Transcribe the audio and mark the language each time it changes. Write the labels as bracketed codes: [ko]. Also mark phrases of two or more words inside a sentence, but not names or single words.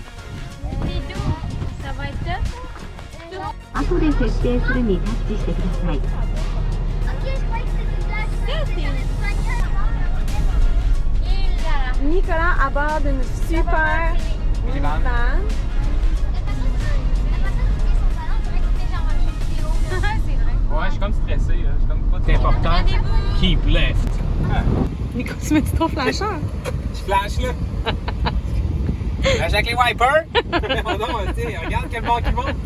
[fr] Ça va être top. [ja] 後で設定するにタッチしてください。 [fr] Ok, je croyais que c'était une blague. Nicolas à bord d'une super Minivan. minivan. Ouais, je suis comme stressé, là. Je suis comme pas C'est important. [en] Keep left. [fr] Nico, tu mets ton flasheur. Je flash là. Flash avec les wipers. Oh non, tu sais, regarde quel bord qui monte.